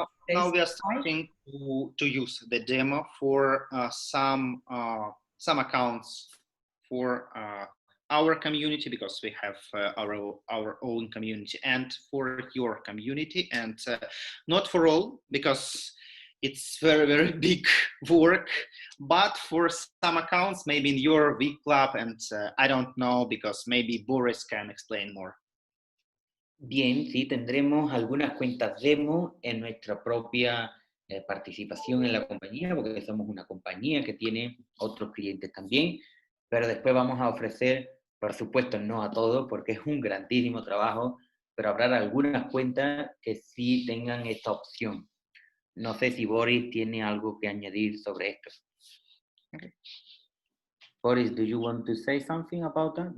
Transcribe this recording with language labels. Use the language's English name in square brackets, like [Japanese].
[English] now we are starting to use the demo for some accounts for our community, because we have our own community, and for your community, and not for all, because it's very, very big work, but for some accounts, maybe in your big club, and I don't know, because maybe Boris can explain more. [Spanish] Bien, sí, tendremos algunas cuentas demo en nuestra propia participación en la compañía, porque somos una compañía que tiene otros clientes también, pero después vamos a ofrecer, por supuesto, no a todos, porque es un grandísimo trabajo, pero habrá algunas cuentas que sí tengan esta opción. No sé si Boris tiene algo que añadir sobre esto. [English] Okay. Boris, do you want to say something about that?